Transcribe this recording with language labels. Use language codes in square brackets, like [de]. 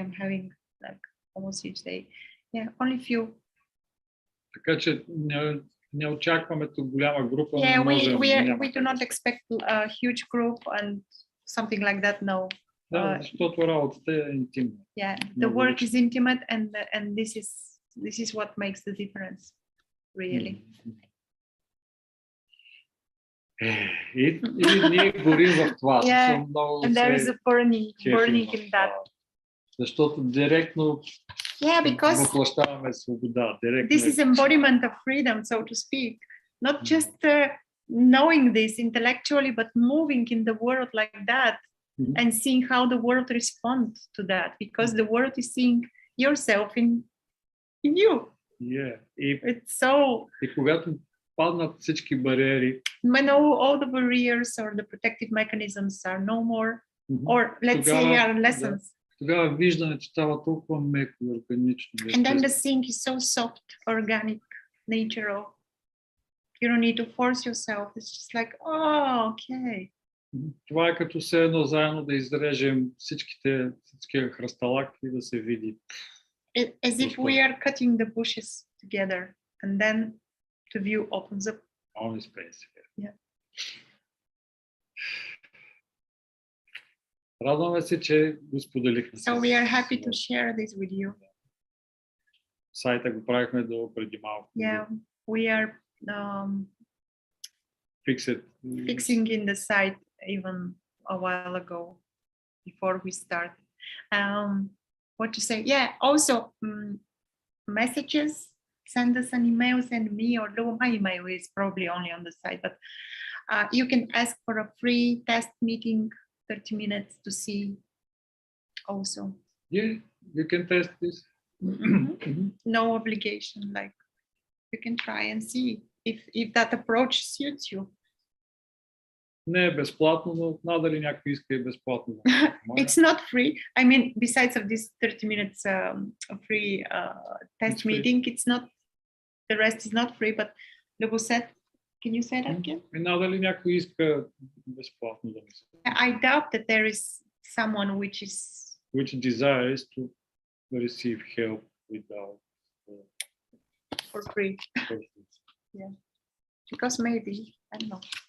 [en] I'm having like almost each day. Yeah, only few. [bg] Така че не очакваме тук голяма група. [en] Yeah, we do not expect a huge group and something like that. No. [bg] Да, защото работата е интимна. [en] Yeah, the work is intimate, and this is what makes the difference, really. [bg] И ние горим в това. [en] Yeah, and there is a burning in that. [bg] Защото директно въплащаваме свобода. [en] This is embodiment of freedom, so to speak. Not just knowing this intellectually, but moving in the world like that. And seeing how the world responds to that, because the world is seeing yourself in you. Yeah. It's so. [bg] И когато паднат всички бариери, [en] when all the barriers or the protective mechanisms are no more, or let's say are lessons. [bg] Тогава виждането става толкова меко, органично. [en] And then the seeing is so soft, organic, natural. You don't need to force yourself. It's just like, oh, okay. [bg] Това е като все едно заедно да изрежем всичкия хръсталак и да се види. [en] As if we are cutting the bushes together, and then the view opens up. Only space. Yeah. [bg] Радваме се, че го споделихме. [en] So we are happy to share this with you. [bg] Сайта го правихме до преди малко. [en] Yeah, we are fixing in the site even a while ago, before we start. What to say? Yeah, also messages send us an email, send me or Lubo. My email is probably only on the site, but you can ask for a free test meeting, 30 minutes to see also. Yeah, you can test this. Mhm. No obligation, like you can try and see if that approach suits you. [bg] Не е безплатно, но надали някой иска и безплатно. [en] It's not free. I mean, besides of this 30 minutes free test It's free. meeting, it's not, the rest is not free, but Lubo said, can you say that again? [bg] И надали някой иска безплатно да ми се. [en] I doubt that there is someone Which desires to receive help without for free, purpose. because maybe, I don't know.